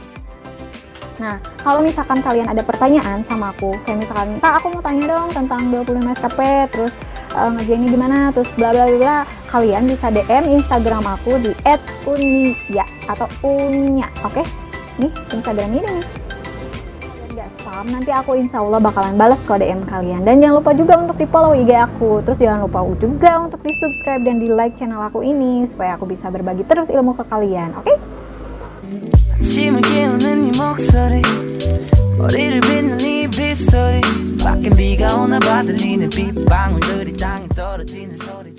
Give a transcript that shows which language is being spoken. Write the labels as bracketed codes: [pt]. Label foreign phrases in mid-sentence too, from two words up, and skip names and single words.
[id] Nah, kalau misalkan kalian ada pertanyaan sama aku, kayak misalkan, Kak, aku mau tanya dong tentang 25 SKP, terus ngerjainnya gimana, terus bla bla bla, kalian bisa DM Instagram aku di @unia atau unya. Oke, nih Instagram ini nih. Gak spam, nanti aku [ar] إن شاء الله [id] bakalan balas ke DM kalian. Dan jangan lupa juga untuk di follow IG aku. Terus jangan lupa juga untuk di subscribe dan di like channel aku ini supaya aku bisa berbagi terus ilmu ke kalian. Oke? [ko] 아침을 깨우는 네 목소리 머리를 빗는 네 빗소리 밖엔 비가 오나 봐 들리는 빗방울들이 땅에 떨어지는 소리